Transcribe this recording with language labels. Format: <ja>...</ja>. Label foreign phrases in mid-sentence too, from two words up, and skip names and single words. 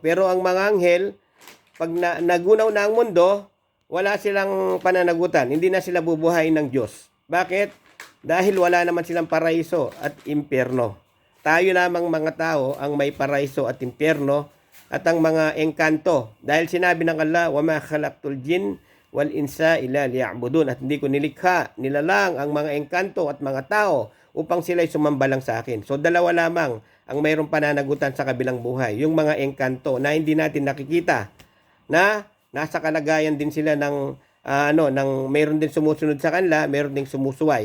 <tl>Pero ang mga anghel, pag nagunaw na ang mundo, wala silang pananagutan. Hindi na sila bubuhayin ng Diyos. Bakit? Dahil wala naman silang paraiso at impyerno. Tayo lamang mga tao ang may paraiso at impyerno at ang mga engkanto. Dahil sinabi ng Allah,</tl> <ar>وَمَا خَلَقْتُ الْجِنَّ وَالْإِنسَ إِلَّا لِيَعْبُدُونَ.</ar> <tl>At hindi ko nilikha, nilalang ang mga engkanto at mga tao upang sila'y sumamba lang sa akin. So dalawa lamang ang mayroong pananagutan sa kabilang buhay. Yung mga engkanto na hindi natin nakikita, na nasa kalagayan din sila ng mayroon din sumusunod sa kanila, mayroon ding sumusuway.</tl>